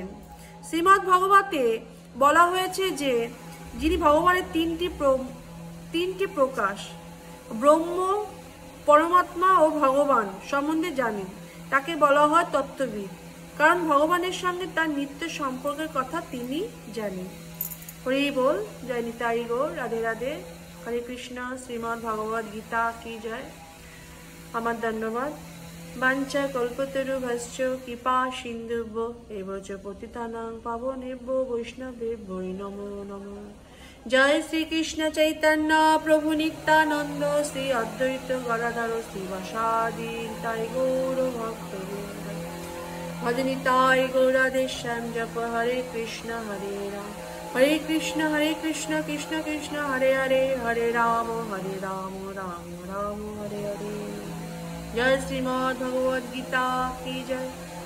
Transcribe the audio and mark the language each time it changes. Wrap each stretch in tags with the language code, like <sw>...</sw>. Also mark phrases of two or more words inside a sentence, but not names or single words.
<bn>শ্রীমদ্ ভগবতে বলা হয়েছে যে যিনি ভগবানের তিনটি প্রকাশ ব্রহ্ম, পরমাত্মা ও ভগবান সম্বন্ধে জানেন তাকে বলা হয় তত্ত্ববিদ, কারণ ভগবানের সঙ্গে তার নিত্য সম্পর্কের কথা তিনি জানেন। হরি বল। জয় নিতাই গৌর, রাধে রাধে, হরে কৃষ্ণ। শ্রীমদ্ ভগবদ গীতা কি জয়। আমার ধন্যবাদ।</bn> <sa>বাঞ্ছা কল্পতরুভ্যশ্চ কৃপা সিন্ধুভ্য এবচ পতিতানাং পাবনেভ্যো বৈষ্ণবেভ্যো নমো নমঃ।</sa> <bn>জয় শ্রীকৃষ্ণ চৈতন্য প্রভু নিত্যানন্দ শ্রী অদ্বৈত গদাধর শ্রীবাসাদি নিতাই গৌর ভক্তবৃন্দ। ভজ নিতাই গৌর রাধে শ্যাম জপ হরে কৃষ্ণ হরে রাম,</bn> <sa>হরে কৃষ্ণ কৃষ্ণ কৃষ্ণ হরে হরে, হরে রাম রাম রাম হরে হরে।</sa> <hi>जय श्रीमद् भगवद गीता की जय।</hi>